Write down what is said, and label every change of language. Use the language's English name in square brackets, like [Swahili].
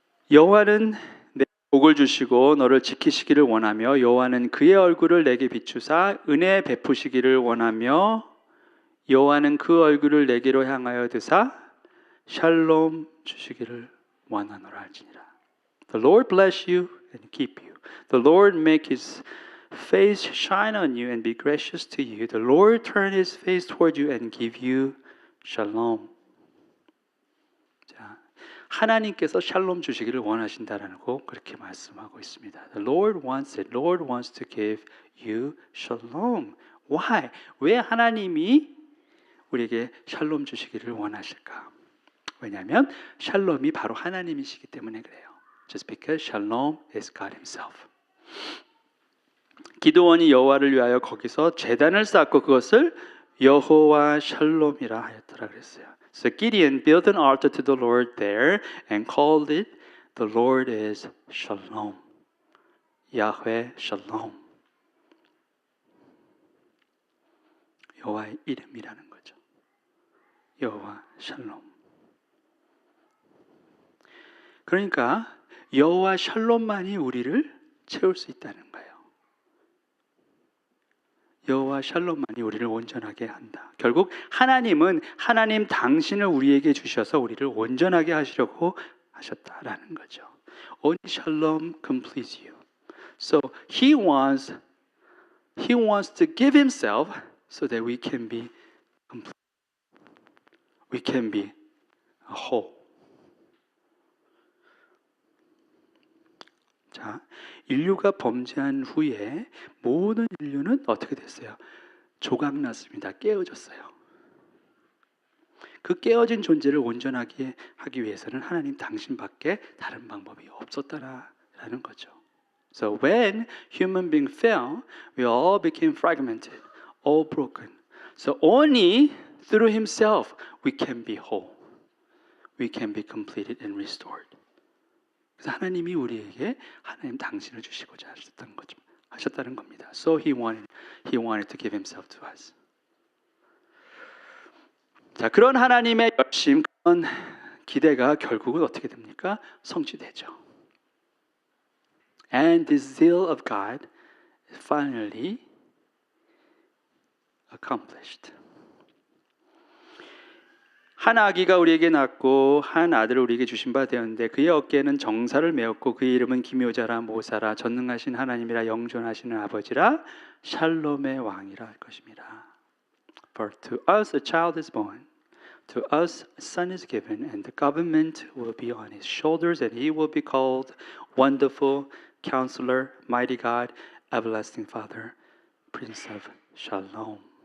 [Korean] 여호와는 내 복을 주시고 너를 지키시기를 원하며 여호와는 그의 얼굴을 내게 비추사 은혜 베푸시기를 원하며 여호와는 그 얼굴을 내게로 향하여 드사 샬롬 주시기를 원하노라 할지니라. [English] The Lord bless you and keep you. The Lord make His face shine on you and be gracious to you. The Lord turn His face toward you and give you shalom. [Korean] 자, 하나님께서 샬롬 주시기를 원하신다라고 그렇게 말씀하고 있습니다. [English] The Lord wants it. Lord wants to give you shalom. Why? [Korean] 왜 하나님이 우리에게 샬롬 주시기를 원하실까? 왜냐하면 샬롬이 바로 하나님이시기 때문에 그래요. [English] Just because shalom is God Himself. [Korean] 기드온이 여호와를 위하여 거기서 제단을 쌓고 그것을 여호와 샬롬이라 하였더라 그랬어요. [English] So Gideon built an altar to the Lord there and called it the Lord is Shalom. [Korean] 야훼 샬롬. 여호와의 이름이라는 거죠. 여호와 샬롬. 그러니까 여호와 샬롬만이 우리를 채울 수 있다는 거예요. 여호와 샬롬만이 우리를 온전하게 한다. 결국 하나님은 하나님 당신을 우리에게 주셔서 우리를 온전하게 하시려고 하셨다라는 거죠. [English] Only shalom completes you. So He wants to give Himself so that we can be complete. We can be whole. [Korean] 자, 인류가 범죄한 후에 모든 인류는 어떻게 됐어요? 조각났습니다. 깨어졌어요. 그 깨어진 존재를 온전하게 하기 위해서는 하나님 당신밖에 다른 방법이 없었다라는 거죠. [English] So when human being fell, we all became fragmented, all broken. So only through Himself we can be whole. We can be completed and restored. [Korean] 그래서 하나님이 우리에게 하나님 당신을 주시고자 하셨다는 겁니다. [English] So He wanted to give Himself to us. [Korean] 자, 그런 하나님의 열심, 그런 기대가 결국은 어떻게 됩니까? 성취되죠. [English] And this zeal of God is finally accomplished. [Korean] 한 아기가 우리에게 낳고 한 아들을 우리에게 주신 바 되었는데 그의 어깨에는 정사를 메었고 그의 이름은 기묘자라 모사라 전능하신 하나님이라 영존하시는 아버지라 샬롬의 왕이라 할 것입니다. [English] For to us a child is born, to us a son is given, and the government will be on his shoulders, and he will be called Wonderful Counselor, Mighty God, Everlasting Father, Prince of Shalom.